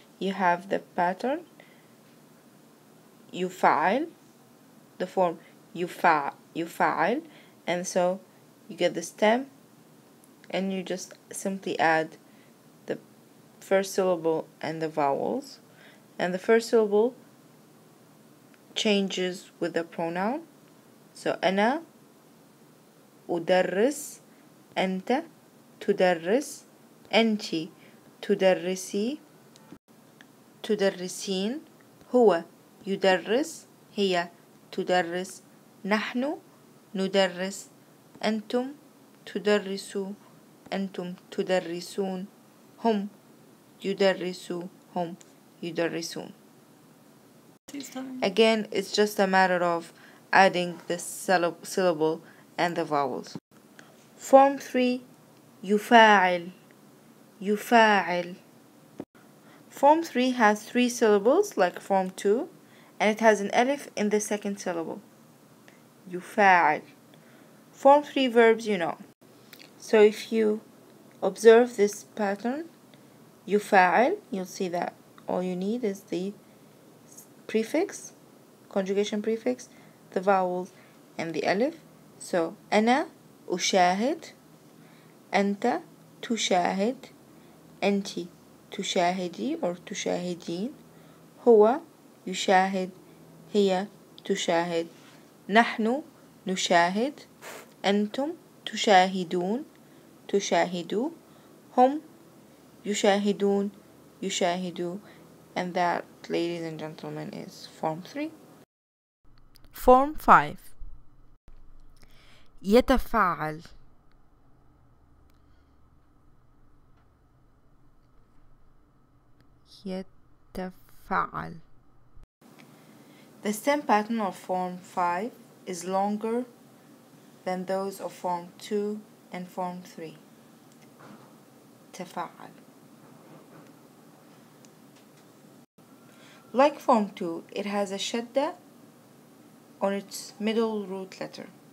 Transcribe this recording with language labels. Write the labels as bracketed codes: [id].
[en] You have the pattern يفعل, the form يفعل, and so you get the stem and you just simply add the first syllable and the vowels, and the first syllable changes with the pronoun. [ar] So أنا أدرس, أنت تدرس, أنت تدرسي, تدرسين, هو يدرس, هي تدرس, نحن ندرس, أنتم تدرسوا, أنتم تدرسون, هم يدرسوا, هم يدرسون. [en] Again, it's just a matter of adding the syllable and the vowels. Form 3 يفاعل, يفاعل. Form 3 has 3 syllables like form 2, and it has an alif in the second syllable. يفاعل. Form 3 verbs you know. So if you observe this pattern, يفاعل, you'll see that all you need is the prefix, conjugation prefix, the vowels, and the alif. [ar] So أنا أشاهد, أنت تشاهد, أنت تشاهدي or تشاهدين, هو يشاهد, هي تشاهد, نحن نشاهد, أنتم تشاهدون, تشاهدوا, هم يشاهدون, يشاهدوا, [en] and that, ladies and gentlemen, is form 3. Form 5 يتفاعل, يتفاعل. The stem pattern of form 5 is longer than those of form 2 and form 3. [ar] تفاعل. [en] Like form 2, it has a shadda on its middle root letter.